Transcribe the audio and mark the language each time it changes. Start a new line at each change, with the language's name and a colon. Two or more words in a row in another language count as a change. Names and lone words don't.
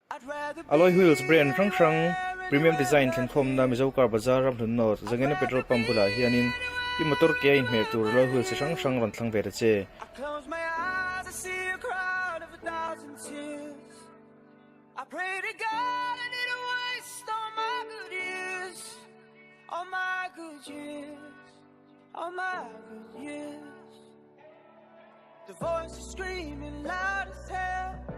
English: Alloy wheels
Mizo: brand rang rang
English: premium design
Mizo: than khom na mizo
English: car bazaar
Mizo: ram thun no zangena
English: petrol pump
Mizo: bula hianin I motor ke in mer tur
English: alloy wheels
Mizo: rang rang ran thlang ve che
English: I pray to God I didn't waste all my good years, all my good years, all my good years. The voice is screaming loud as hell.